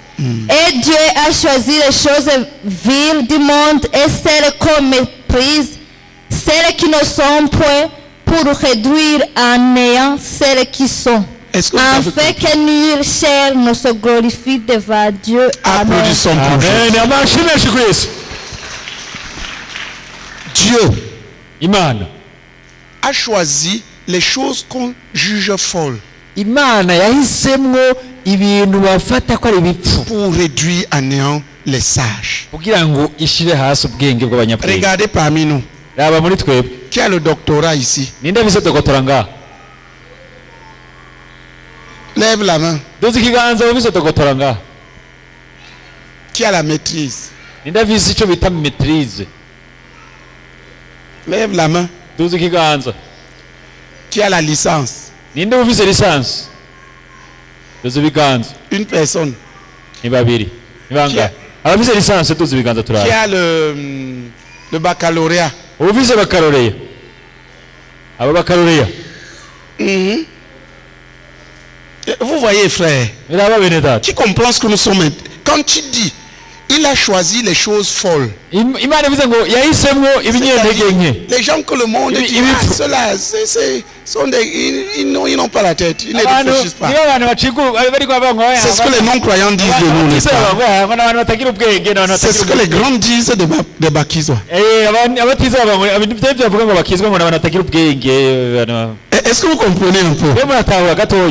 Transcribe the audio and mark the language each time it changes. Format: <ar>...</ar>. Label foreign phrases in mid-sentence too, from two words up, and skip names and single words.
<fr>Et Dieu a choisi les choses viles du monde et celles qu'on méprise, celles qui ne sont point, pour réduire à néant celles qui sont. Est-ce que vous avez Afin que nulle chair ne se glorifie devant Dieu. Amen. Applaudissons pour Jésus. Amen.</fr> <rn>Amashyi menshi kuri Yesu.</rn> <fr>Dieu</fr> <rn>Imana</rn> <fr>a choisi les choses qu'on juge folles</fr> <rn>Imana yahisemwo ibintu bafata ko ari bipfu</rn> <fr>pour réduire à néant les sages.</fr> <rn>kugira ngo ishire hasi ubwenge bw'abanyabwenge.</rn> <fr>Regardez parmi nous.</fr> <rn>Raba muri twebwe.</rn> <fr>Qui a le doctorat ici?</fr> <rn>Ninde afise dogotora ngaha?</rn> <fr>Lève la main.</fr> <rn>Duzi ikiganza ufise dogotora ngaha.</rn> <fr>Qui a la maîtrise?</fr> <rn>Ninde afise ico bita maîtrise?</rn> <fr>Lève la main.</fr> <rn>Duzi ikiganza.</rn> <fr>Qui a la licence?</fr> <rn>Ninde ufise licence? Duzi ibiganza.</rn> <fr>Une personne.</fr> <rn>Ni babiri. Ni bangahe? Abafise licence duzi ibiganza</rn> <fr>Qui</fr> <rn>turara.</rn> <fr>a le baccalauréat?</fr> <rn>Ufise baccalauréat. Aba baccalauréat.</rn> <fr>Vous voyez, frère,</fr> <rn>Raba bene data.</rn> <fr>qui comprend ce que nous sommes. Quand tu dis, il Il a choisi les choses folles.</fr> <rn>Imana ivuze ngo yahisemwo ibinyentege nke.</rn> <fr>Les gens que le monde dit, ah, ceux-là, ils n'ont pas la tête, ils ne réfléchissent pas. C'est ce que les non-croyants disent de nous, n'est-ce pas? C'est ce que les grands disent des bakizwa. Est-ce que vous comprenez un peu?</fr>